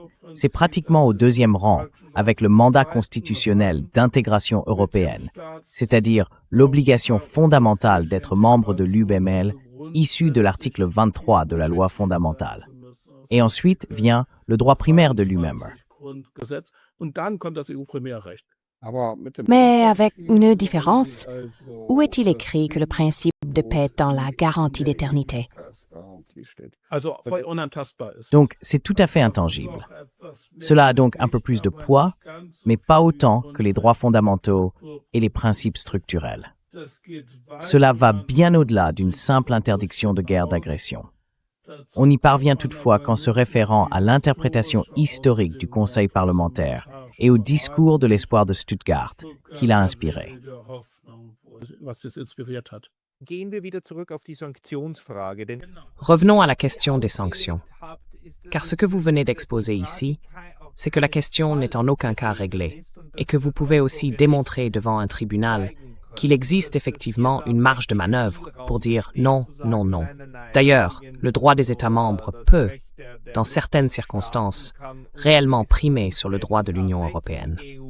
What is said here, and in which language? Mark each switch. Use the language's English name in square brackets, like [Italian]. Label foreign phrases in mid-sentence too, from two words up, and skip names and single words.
[French] C'est pratiquement au 2e rang, avec le mandat constitutionnel d'intégration européenne, c'est-à-dire l'obligation fondamentale d'être membre de l'UBML, issue de l'article 23 de la loi fondamentale. Et ensuite vient le droit primaire de l'UMEMBER. [German] Und dann kommt das EU-Primärrecht. [French] Mais avec une différence, où est-il écrit que le principe de paix est dans la garantie d'éternité? [German] Also voll unantastbar ist. [French] Donc, c'est tout à fait intangible. Cela a donc un peu plus de poids, mais pas autant que les droits fondamentaux et les principes structurels. Cela va bien au-delà d'une simple interdiction de guerre d'agression. On y parvient toutefois qu'en se référant à l'interprétation historique du Conseil parlementaire et au discours de l'espoir de Stuttgart qui l'a inspiré. [German] Was das inspiriert hat. Gehen wir wieder zurück auf die Sanktionsfrage, denn [French] Revenons à la question des sanctions. Car ce que vous venez d'exposer ici, c'est que la question n'est en aucun cas réglée et que vous pouvez aussi démontrer devant un tribunal qu'il existe effectivement une marge de manœuvre pour dire non, non, non. D'ailleurs, le droit des États membres peut, dans certaines circonstances, réellement primer sur le droit de l'Union européenne.